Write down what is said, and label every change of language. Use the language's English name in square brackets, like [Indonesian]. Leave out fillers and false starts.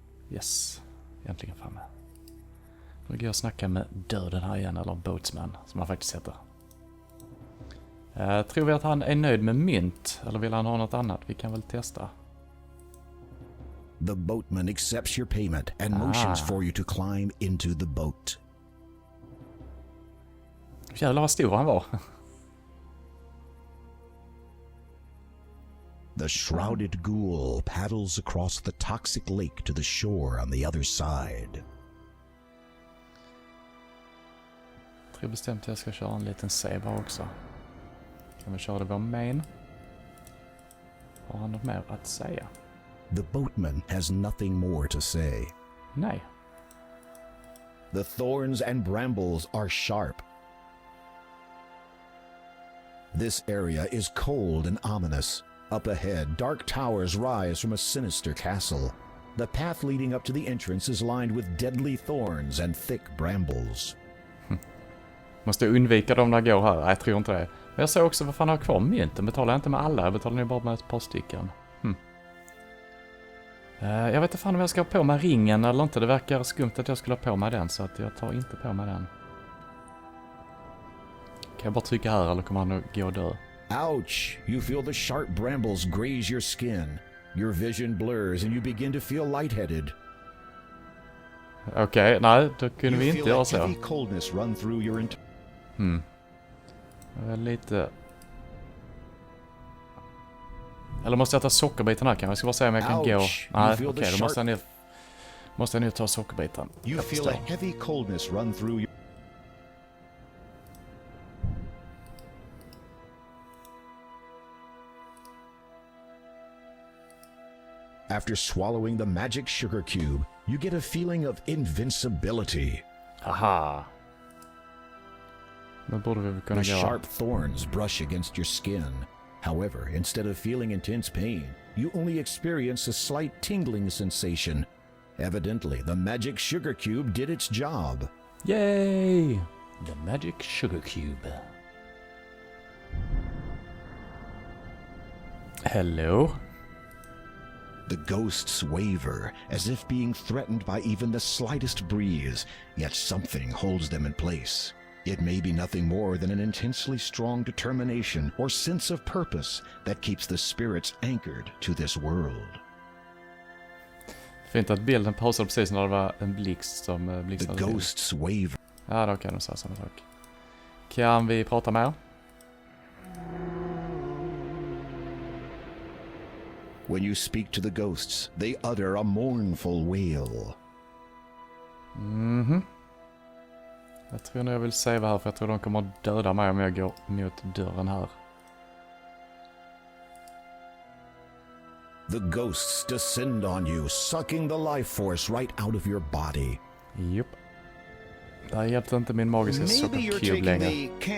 [Swedish] Yes, äntligen framme. Då går jag och snackar med döden här igen, eller boatsman, som han faktiskt heter. Tror vi att han är nöjd med mynt, eller vill han ha något annat? Vi kan väl testa. [English] The boatman accepts your payment and motions for you to climb into the boat. [Swedish] Jävlar vad stor han var. [English] The shrouded ghoul paddles across the toxic lake to the shore on the other side. [Swedish] Jag tror bestämt att jag ska köra en liten save också. Kan vi köra det vår main? Har han något mer att säga? [English] The boatman has nothing more to say. [Swedish] Nej. [English] The thorns and brambles are sharp. This area is cold and ominous. Up ahead, dark towers rise from a sinister castle. The path leading up to the entrance is lined with deadly thorns and thick brambles. [Swedish] Måste jag undvika dem när jag går här? Nej, jag tror inte det. Men jag ser också vad fan har kvar mynten. Betalar jag inte med alla, jag betalar nu bara med ett par stycken. Jag vet inte fan om jag ska ha på mig ringen eller inte. Det verkar skumt att jag skulle ha på mig den, så att jag tar inte på mig den. Kan jag bara trycka här eller kommer han att gå och dö? [English] Ouch! You feel the sharp brambles graze your skin. Your vision blurs and you begin to feel lightheaded. [Swedish] Okej, nej, då kunde vi inte göra så. [English] Heavy coldness run through your [Swedish] Lite... Eller måste jag ta sockerbiten här kanske? Jag ska bara se om jag kan gå... Nej, okej, då måste jag nu ta sockerbiten. [English] You feel a heavy coldness run through your... After swallowing the magic sugar cube, you get a feeling of invincibility. [Swedish] Aha. Då borde vi kunna [English] The [Swedish] gå... [English] sharp thorns brush against your skin. However, instead of feeling intense pain, you only experience a slight tingling sensation. Evidently, the magic sugar cube did its job. Yay! The magic sugar cube. Hello? The ghosts waver, as if being threatened by even the slightest breeze, yet something holds them in place. It may be nothing more than an intensely strong determination or sense of purpose that keeps the spirits anchored to this world. [Swedish] Fint att bilden pausade precis när det var en blixt som blixtrade. [English] The ghosts waver. [Swedish] Ja, då kan de säga samma sak. Kan vi prata mer? [English] When you speak to the ghosts, they utter a mournful wail. [Swedish] Jag tror nog jag vill save här för jag tror de kommer att döda mig om jag går mot dörren här. [English] The ghosts descend on you, sucking the life force right out of your body. [Swedish] Jupp. Det här hjälpte inte min magiska sockercube längre.